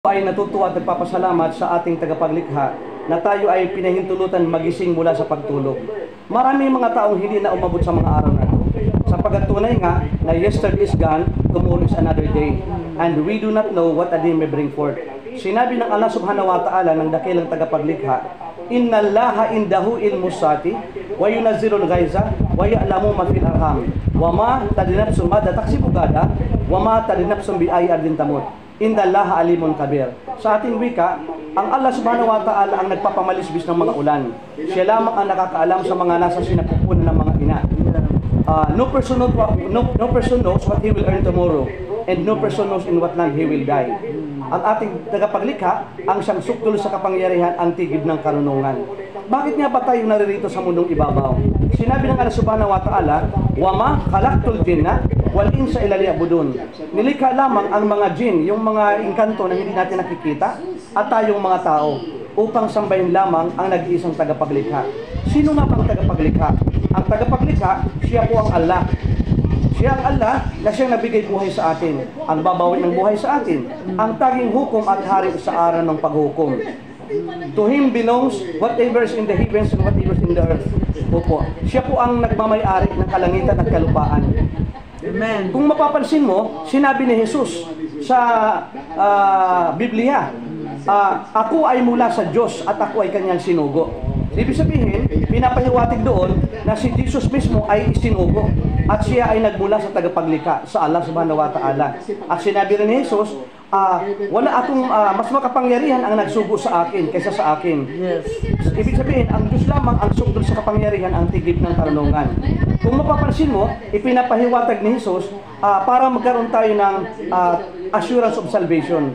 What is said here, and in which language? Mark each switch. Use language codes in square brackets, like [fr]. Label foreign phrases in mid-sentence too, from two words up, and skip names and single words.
[tl] Ay natutuwa at nagpapasalamat sa ating tagapaglikha na tayo ay pinahintulutan magising mula sa pagtulog. Maraming mga taong hindi na umabot sa mga araw na ito. Sapagkat tunay nga na [en] yesterday is gone, tomorrow is another day. And we do not know what a day may bring forth. [tl] Sinabi ng [ar] الله سبحانه وتعالى [tl] ng dakilang tagapaglikha, [ar] إن الله عنده علم الساعة وينزل الغيث ويعلم ما في الأرحام وما تدري نفس ماذا تكسب غدا وما تدري نفس بأي أرض تموت. إن الله عليم خبير. [tl] Sa ating wika, ang [ar] الله سبحانه وتعالى [tl] ang nagpapamalisbis ng mga ulan. Siya lamang ang nakakaalam sa mga nasa sinapupunan ng mga ina. [en] No person knows what he will earn tomorrow, and no person knows in what land he will die. [tl] Ang ating tagapaglikha, ang siyang sukdul sa kapangyarihan, ang tigib ng karunungan. Bakit nga ba tayo naririto sa mundong ibabaw? Sinabi ng [ar] الله سبحانه وتعالى, وما خلقت الجن والإنس إلا ليعبدون. [tl] Nilikha lamang ang mga jin, yung mga engkanto na hindi natin nakikita, at tayong mga tao, upang sambahin lamang ang nag-iisang tagapaglikha. Sino nga ang tagapaglikha? Ang tagapaglikha, siya po ang Allah. Siya ang Allah na siyang nabigay buhay sa atin, ang babawi ng buhay sa atin, ang taging hukom at hari sa araw ng paghukom. [en] To Him belongs whatever is in the heavens and whatever is in the earth. [tl] Opo. Siya po ang nagmamay-ari ng kalangitan at kalupaan. Amen. Kung mapapansin mo, sinabi ni Jesus sa Biblia, ako ay mula sa Diyos at ako ay kanyang sinugo. Ibig sabihin, pinapahiwatig doon na si Jesus mismo ay isinugo at siya ay nagmula sa tagapaglikha, sa [ar] الله سبحانه وتعالى. [tl] At sinabi rin ni Jesus, wala akong mas makapangyarihan ang nagsugo sa akin kaysa sa akin. Yes. Ibig sabihin, ang Diyos lamang ang sugdol sa kapangyarihan, ang tigib ng karunungan. Kung mapapansin mo, ipinapahiwatig ni Jesus para magkaroon tayo ng [en] assurance of salvation.